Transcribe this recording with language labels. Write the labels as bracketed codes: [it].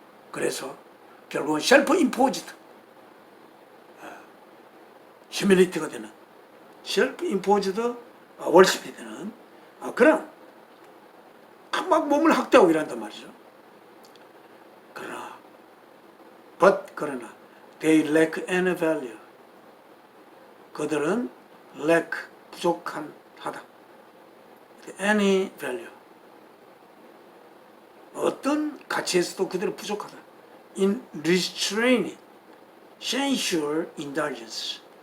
[ko] 그래서 결국은 셀프 임포지드 휴밀리티가 되는, 셀프 임포지드 월십이 되는 그런 막 몸을 학대하고 일한단 말이죠. 그러나 [en] they lack any value. [ko] 그들은 [en] lack [ko] 부족한 하다. [en] any value. [ko] 어떤 가치에서도 그들은 부족하다. [en] in restraining sensual indulgence.